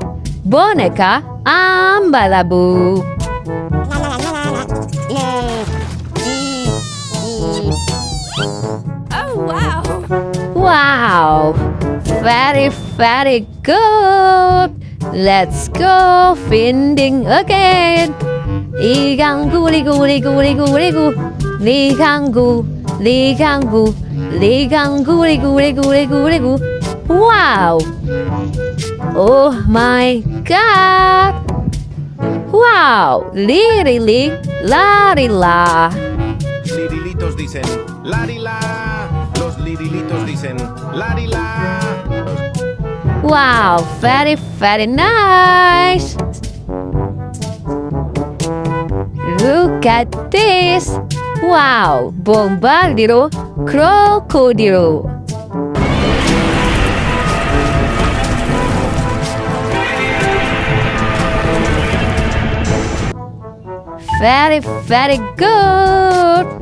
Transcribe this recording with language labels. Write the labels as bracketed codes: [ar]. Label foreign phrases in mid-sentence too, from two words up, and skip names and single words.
[en] Boneka Ambalabu. Oh, wow. Wow, very good. Let's go finding again. Ligangu, ligu, ligu, ligu, ligu. Ligangu, ligangu. Ligangu, ligu, ligu, ligu, ligu. Wow! Oh my god! Wow! Lirili, larila. [es] Lirilitos dicen larila. Los lirilitos dicen larila. [en] Wow! Very nice. Look at this. Wow! Bombardiro crocodilo. Very good.